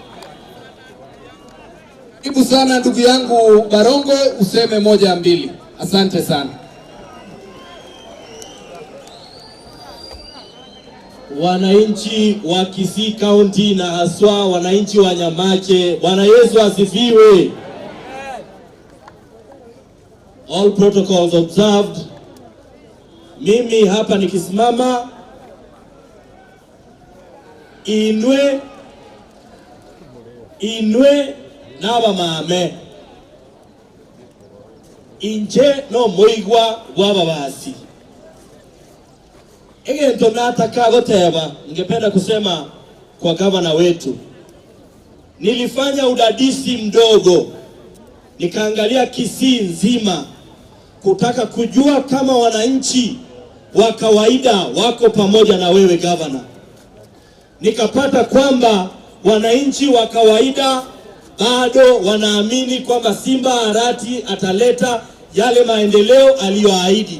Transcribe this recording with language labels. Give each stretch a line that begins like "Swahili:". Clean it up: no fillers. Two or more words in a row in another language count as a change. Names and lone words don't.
Swahili: Karibu sana ndugu yangu Barongo, useme moja mbili. Asante sana. Wananchi wa Kisii County na haswa wananchi wa Nyamache, Bwana Yesu asifiwe.
English: All protocols observed.
Swahili: Mimi hapa nikisimama,
Gusii: inwe naba mame inje no moigwa wababasi. Egento nataka goteba,
Swahili: ningependa kusema kwa gavana wetu, nilifanya udadisi mdogo, nikaangalia Kisii nzima kutaka kujua kama wananchi wa kawaida wako pamoja na wewe gavana. Nikapata kwamba wananchi wa kawaida bado wanaamini kwamba Simba Arati ataleta yale maendeleo aliyoahidi.